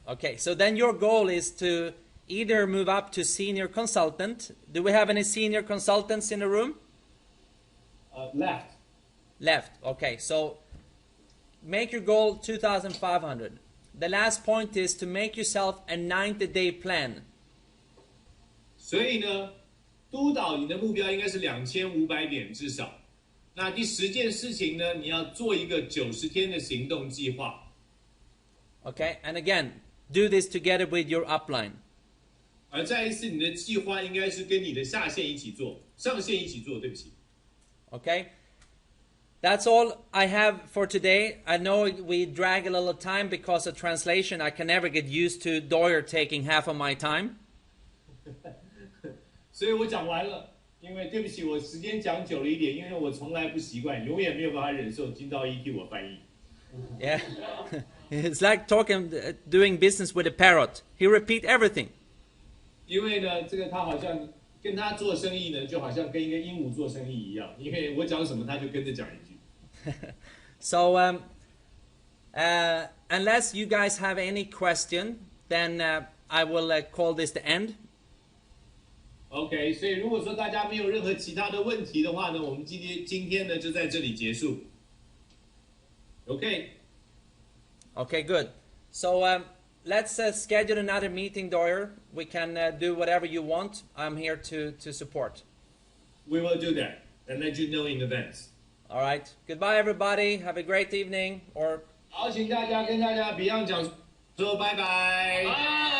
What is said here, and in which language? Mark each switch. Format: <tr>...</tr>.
<en>Okay, so then your goal is to either move up to senior consultant. Do we have any senior consultants in the room? Left. Left. Okay, so make your goal 2,500. The last point is to make yourself a 90-day plan.</en> <zh>所以呢，督导你的目标应该是2500点至少。那第10件事情呢，你要做一个90天的行动计划。</zh> <en>Okay, and again, do this together with your upline.</en> <zh>而再一次，你的计划应该是跟你的下线一起做，上线一起做。对不起。</zh> <en>Okay, that's all I have for today. I know we drag a little time because of translation. I can never get used to Doyer taking half of my time.</en> <zh>所以我讲完了。因为对不起，我时间讲久了一点，因为我从来不习惯，永远没有办法忍受金到一替我翻译。</zh> <en>Yeah, it's like doing business with a parrot. He repeat everything.</en> <zh>因为呢，这个他好像跟他做生意呢，就好像跟一个鹦鹉做生意一样，因为我讲什么他就跟着讲一句。</zh> <en>So, unless you guys have any question, then I will call this the end.</en> <zh>OK， 所以如果说大家没有任何其他的问题的话呢，我们今天呢就在这里结束。</zh> <en>OK。 Okay, good. So let's schedule another meeting, Doyer. We can do whatever you want. I'm here to support. We will do that and let you know in advance. All right. Goodbye, everybody. Have a great evening. Or</en> <zh>好，请大家跟大家 Beyond 讲说拜拜。</zh>